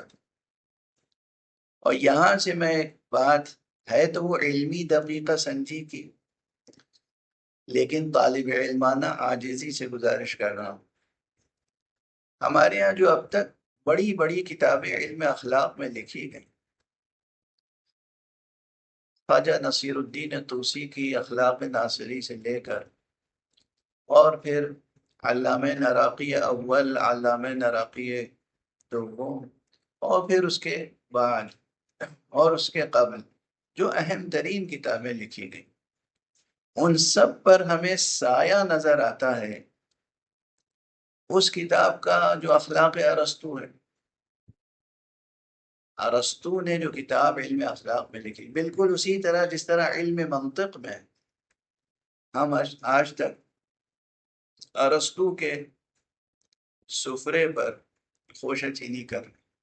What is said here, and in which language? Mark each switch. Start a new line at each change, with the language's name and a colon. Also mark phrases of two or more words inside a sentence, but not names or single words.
Urdu: اور یہاں سے میں ایک بات ہے تو وہ علمی دقیقہ سنجی کی، لیکن طالب علمانہ عاجزی سے گزارش کر رہا ہوں، ہمارے یہاں جو اب تک بڑی بڑی کتابیں علم اخلاق میں لکھی گئیں، خواجہ نصیر الدین طوسی کی اخلاق ناصری سے لے کر، اور پھر علامہ نراقی اول، علامہ نراقی دوم، اور پھر اس کے بعد اور اس کے قبل جو اہم ترین کتابیں لکھی گئیں، ان سب پر ہمیں سایہ نظر آتا ہے اس کتاب کا جو اخلاق ارسطو ہے۔ ارسطو نے جو کتاب علم اخلاق میں لکھی، بالکل اسی طرح جس طرح علم منطق میں ہم آج تک ارسطو کے سفرے پر خوشہ چینی کر رہے،